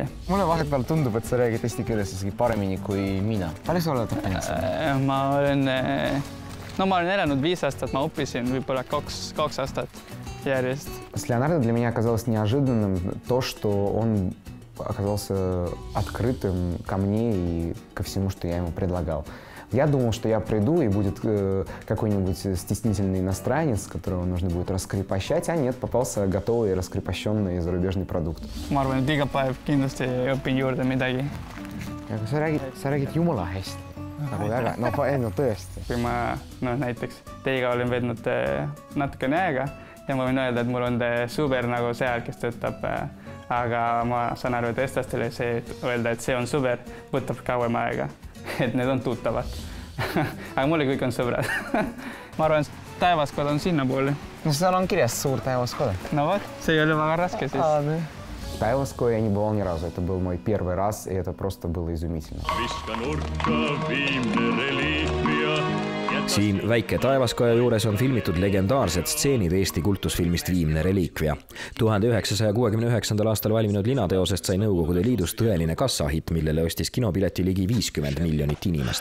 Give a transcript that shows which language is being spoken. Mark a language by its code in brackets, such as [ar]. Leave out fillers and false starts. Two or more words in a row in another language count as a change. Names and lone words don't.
[et] Mulle vahepeal tundub, et sa räägid eesti keeles isegi paremini kui mina. Palju sa oled õppinud? Ma olen elanud 5 aastat, ma õppisin võib-olla 2 aastat järjest. [ru] С Леонардо для меня оказалось неожиданным то, что он оказался открытым ко мне и ко всему, что я ему предлагал. Я думал, что я приду и будет какой-нибудь стеснительный иностранец, которого нужно будет раскрепощать, а нет, попался готовый раскрепощенный зарубежный продукт. [et] Ma arvan, et iga päev kindlasti õpin juurde midagi. Aga sa räägid jumala hästi. Nagu väga, tõesti. Kui ma näiteks teiega olen vednud natukene aega ja ma võin öelda, et mul on super nagu seal, kes töötab, aga ma saan aru, et eestlastele see öelda, et see on super, võtab kauem aega. Et need on tuttavad. Aga mulle kõik on sõbrad. Ma arvan, et taevaskoda on sinna poole. No seal on kirjas suur taevaskoda. No вот, see ei ole väga раske siis. [ru] Таеваское я не бывал ни разу. Это был мой первый раз, и это просто было изумительно. [et] Siin väike Taevaskoja juures on filmitud legendaarsed stseenid Eesti kultusfilmist Viimne reliikvia. 1969. aastal valminud linateosest sai Nõukogude Liidus tõeline kassahitt, millele ostis kinopileti ligi 50 miljonit inimest.